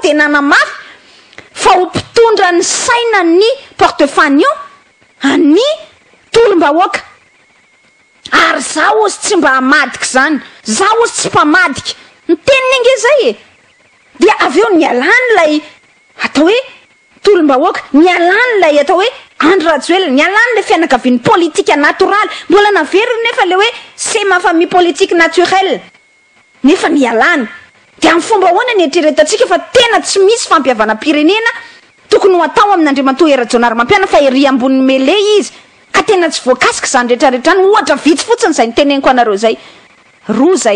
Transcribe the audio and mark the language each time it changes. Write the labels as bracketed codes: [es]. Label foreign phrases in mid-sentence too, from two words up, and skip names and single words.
[mg] de nanamafy fa ho mpitondra ny saina ny porte-fanion any tolom-bahoaka ary zaho ozy tsy mba hamadika zany zaho ozy tsy mpamadika ny teniny ange zay dia avy eo nialany lay atao hoe tolom-bahoaka nialany lay atao hoe Andry Rajoelina nialany le fianakavian'ny politika natoraly mbola naveriny nefa le hoe [fr] c'est ma famille politique naturelle [mg] nefa nialany de amin'ny fomba ahoana ny eritreretantsika fa tena tsy misy fampihavana-pirenena tokony ho atao amin'Andriamatoa Hery Rajaonarimampiana fa ery ambony mele izy ka tena tsy voakasika zany rehetrarehetrany ohatra vitsy fotsiny zay ny teneniko anareo zay roa zay.